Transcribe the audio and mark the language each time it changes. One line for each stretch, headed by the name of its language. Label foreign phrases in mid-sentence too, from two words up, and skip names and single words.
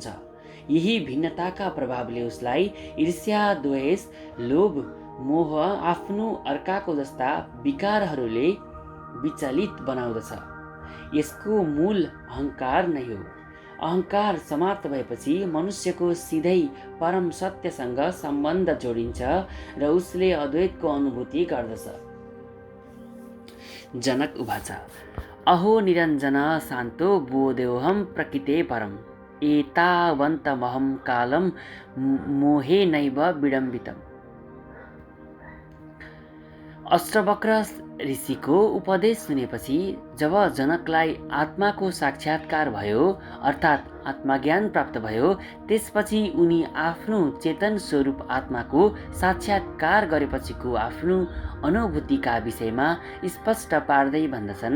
Nepali: यही भिन्नताका प्रभावले उसलाई ईर्ष्या, द्वेष, लोभ, मोह, आफ्नो अर्काको जस्ता विकारहरूले विचलित बनाउँदछ। यसको मूल अहङ्कार नै हो। अहङ्कार समाप्त भएपछि मनुष्यको सिधै परम सत्यसँग सम्बन्ध जोडिन्छ र उसले अद्वैतको अनुभूति गर्दछ।
Sanskrit: जनक उवाच अहो निरञ्जन शान्तो बोधोऽहं प्रकृते परम् एतावन्तमहं कालं मोहेनैव विडम्बितम्।
Nepali: अष्टवक्र ऋषिको उपदेश सुनेपछि जब जनकलाई आत्माको साक्षात्कार भयो अर्थात् आत्मज्ञान प्राप्त भयो, त्यसपछि उनी आफ्नो चेतन स्वरूप आत्माको साक्षात्कार गरेपछिको आफ्नो अनुभूतिका विषयमा स्पष्ट पार्दै भन्दछन्।